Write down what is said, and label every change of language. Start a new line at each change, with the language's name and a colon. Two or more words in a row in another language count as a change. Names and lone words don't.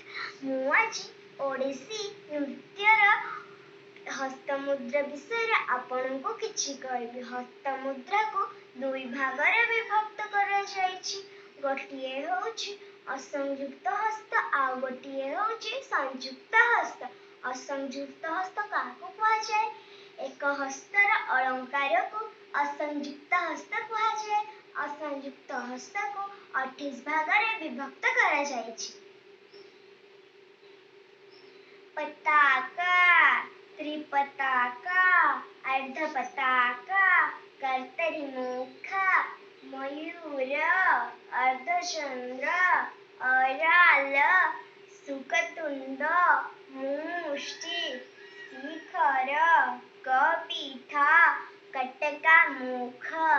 Odia: ମୁ ଆଜ ଓଡ଼ିଶୀ ନୃତ୍ୟର ହସ୍ତମୁଦ୍ରା ବିଷୟ ଆପଣ କୁ କିଛି କହିବି। ହସ୍ତମୁଦ୍ରା କୁ ଦୁଇ ଭାଗ ରେ ବିଭକ୍ତ କରା ଯାଇଛି। ଗୋଟିଏ ହେଉଛି ଅସଂଯୁକ୍ତ ହସ୍ତ ଆ ଗୋଟିଏ ହେଉଛି ସଂଯୁକ୍ତ ହସ୍ତ। ଅସଂଯୁକ୍ତ ହସ୍ତ କାହାକୁ କୁହା ଯାଏ? ଏକ ହସ୍ତର ଅଳଙ୍କାର କୁ ଅସଂଯୁକ୍ତ ହସ୍ତ କୁହା ଯାଏ। ଅସଂଯୁକ୍ତ ହସ୍ତ କୁ 28 ଭାଗ ରେ ବିଭକ୍ତ କରା ଯାଇଛି। ପତାକା, ତ୍ରିପତାକା, ଅର୍ଦ୍ଧପତାକା, କର୍ତ୍ତରୀ ମୁଖ, ମୟୂର, ଅର୍ଦ୍ଧଚନ୍ଦ୍ର, ଅରାଳ, ଶୁକତୁଣ୍ଡ, ମୁଷ୍ଟି, ଶିଖର, କପିତ୍ଥ, କଟକା ମୁଖ,